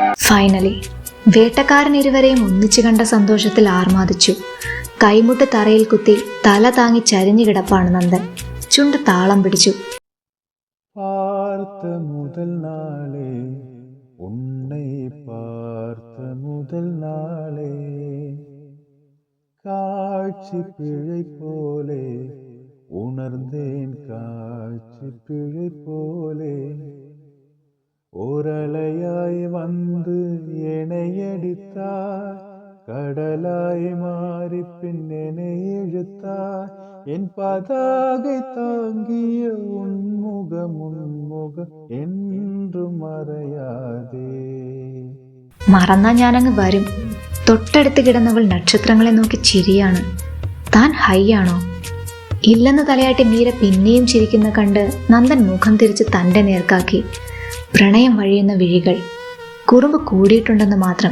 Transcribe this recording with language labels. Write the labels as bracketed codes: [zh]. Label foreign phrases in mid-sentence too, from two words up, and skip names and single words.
[ml] ഫൈനലി വേട്ടക്കാരൻ ഇരുവരെയും ഒന്നിച്ചു കണ്ട സന്തോഷത്തിൽ ആർമാദിച്ചു. കൈമുട്ട് തറയിൽ കുത്തി തല താങ്ങി ചരിഞ്ഞു കിടപ്പാണ് നന്ദൻ. ചുണ്ട് താളം പിടിച്ചു. [ta] பார்த்த முதல் நாளே உன்னை பார்த்த முதல் நாளே காட்சி பிழை போலே உணர்ந்தேன் காட்சி பிழை போலே ஓரலையாய் வந்து எனையடித்தார் கடலாய் மாறி பின்னெனை இழுத்தார் என் பதாகை தாங்கிய உன்முகம் என்று മറയാതെ. [ml] മറന്നാ ഞാനങ്ങ് വരും. തൊട്ടടുത്ത് കിടന്നവൾ നക്ഷത്രങ്ങളെ നോക്കി ചിരിയാണ്. താൻ ഹൈ ആണോ? ഇല്ലെന്ന് തലയാട്ടി മീര പിന്നെയും ചിരിക്കുന്ന കണ്ട് നന്ദൻ മുഖം തിരിച്ച് തൻ്റെ നേർക്കാക്കി. പ്രണയം വഴിയുന്ന വിഴികൾ. കുറുമ്പ് കൂടിയിട്ടുണ്ടെന്ന് മാത്രം.